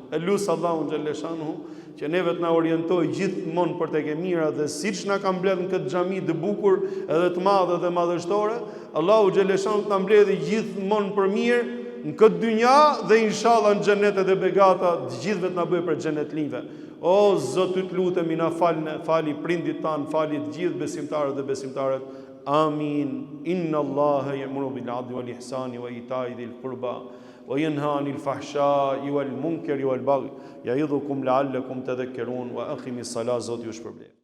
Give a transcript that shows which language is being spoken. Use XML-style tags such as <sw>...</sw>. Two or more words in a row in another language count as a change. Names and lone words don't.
<sq>E lusë Allahun xhaleshanu që neve të na orientoj gjithmonë për tek e mira dhe siç na ka mbledh në këtë xhami të bukur edhe të madhe dhe madhështore, Allahu xhaleshanu të na mbledhë gjithmonë për mirë në këtë dynja dhe inshallah në xhenetet e begata të gjithëve të na bëjë për xhenetlive. O Zot, ty të lutemi na fali prindit tan, fali të gjithë besimtarët dhe besimtarët. Amin.</sq> <ar>إن الله يأمر بالعدل والإحسان وإيتاء ذي القربى وينهى عن الفحشاء والمنكر والبغي يعظكم لعلكم تذكرون وأقم الصلاة.</ar> <sq>Zoti ju shpërblet.</sq>